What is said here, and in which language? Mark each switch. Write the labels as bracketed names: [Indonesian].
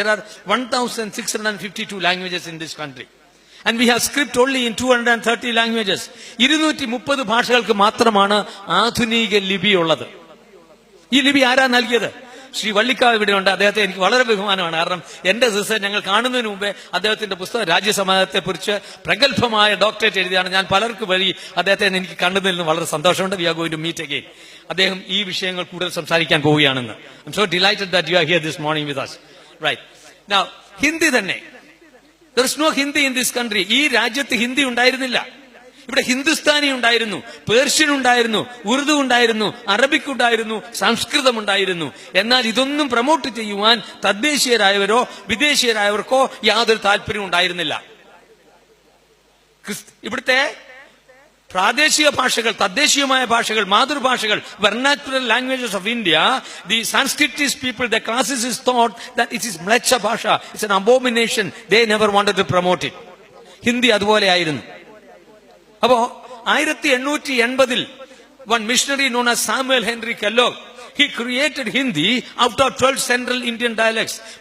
[English] There are 1652 languages in this country. And we have script only in 230 languages. [Malayalam] 230 ഭാഷകൾക്ക് മാത്രമാണ് ആധുനിക ലിപി ഉള്ളത്. ഈ ലിപി ആരാ നൽകിയത്? ശ്രീ വള്ളിക്കാവ് ഇവിടെ ഉണ്ട്. അദ്ദേഹത്തെ എനിക്ക് വളരെ ബഹുമാനമാണ്. കാരണം എന്റെ സിസ്റ്റർ ഞങ്ങൾ കാണുന്നതിന് മുമ്പേ അദ്ദേഹത്തിന്റെ പുസ്തകം രാജ്യസമാജത്തെ കുറിച്ച് പ്രഗത്ഭമായ ഡോക്ടറേറ്റ് എഴുതിയാണ്. ഞാൻ പലർക്ക് വഴി അദ്ദേഹത്തെ എനിക്ക് കണ്ടതിൽ നിന്ന് വളരെ സന്തോഷമുണ്ട്. [English] We are going to meet again. [Malayalam] അദ്ദേഹം ഈ വിഷയങ്ങൾ കൂടുതൽ സംസാരിക്കാൻ പോവുകയാണെന്ന്. [English] I am so delighted that you are here this morning with us. Right now, Hindi തന്നെ. there is no Hindi in this country. [Malayalam] ഈ രാജ്യത്ത് ഹിന്ദി ഉണ്ടായിരുന്നില്ല. ഇവിടെ ഹിന്ദുസ്ഥാനി ഉണ്ടായിരുന്നു, പേർഷ്യൻ ഉണ്ടായിരുന്നു, ഉറുദു ഉണ്ടായിരുന്നു, അറബിക് ഉണ്ടായിരുന്നു, സംസ്കൃതം ഉണ്ടായിരുന്നു. എന്നാൽ ഇതൊന്നും പ്രൊമോട്ട് ചെയ്യുവാൻ തദ്ദേശീയരായവരോ വിദേശീയരായവർക്കോ യാതൊരു താല്പര്യം ഉണ്ടായിരുന്നില്ല. ഇവിടുത്തെ പ്രാദേശിക ഭാഷകൾ, തദ്ദേശീയമായ ഭാഷകൾ, മാതൃഭാഷകൾ, [English] Vernacular languages of India, the Sanskritist people, the classicist thought that it is മ്ലേച്ഛ ഭാഷ, it's an abomination. They never wanted to promote it. [Malayalam] Hindi അതുപോലെ ആയിരുന്നു. [English] അപ്പോ 1880 one missionary known as Samuel Henry Kellogg, he created Hindi out of 12 central Indian dialects.